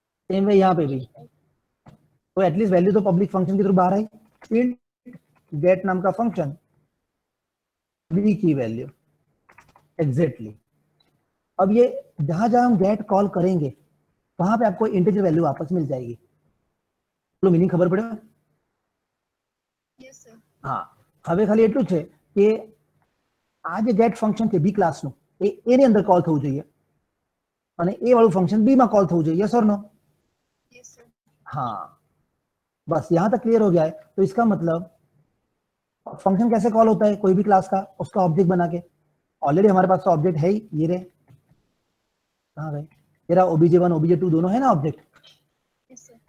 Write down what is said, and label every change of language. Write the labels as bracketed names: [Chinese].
[Hindi] Same way यहाँ पे भी, तो एटलीस्ट वैल्यू तो पब्लिक फंक्शन के थ्रू बाहर आई। इंट गेट नाम का फंक्शन बी की वैल्यू एग्जैक्टली। अब ये जहां जहां हम गेट कॉल करेंगे वहां पे आपको इंटीजर वैल्यू वापस मिल जाएगी। तो मीनिंग खबर पड़े? [English] Yes, sir. [Gujarati] हाँ, હવે ખાલી એટલું છે કે આ જે ગેટ ફંક્શન છે બી ક્લાસનું એ એની અંદર કોલ થવું જોઈએ અને એ વાળું ફંક્શન બી માં કોલ થવું જોઈએ। [Hindi] यस और नो? [English] Yes, sir. [Hindi] हाँ, बस यहां तक क्लियर हो गया है। तो इसका मतलब फंक्शन कैसे कॉल होता है कोई भी क्लास का, उसका ऑब्जेक्ट बना के। ऑलरेडी हमारे पास तो ऑब्जेक्ट है ही, ये रहे, कहाँ गए, ये रहा OBJ1 OBJ2 दोनों है ना ऑब्जेक्ट। [English] Yes, sir.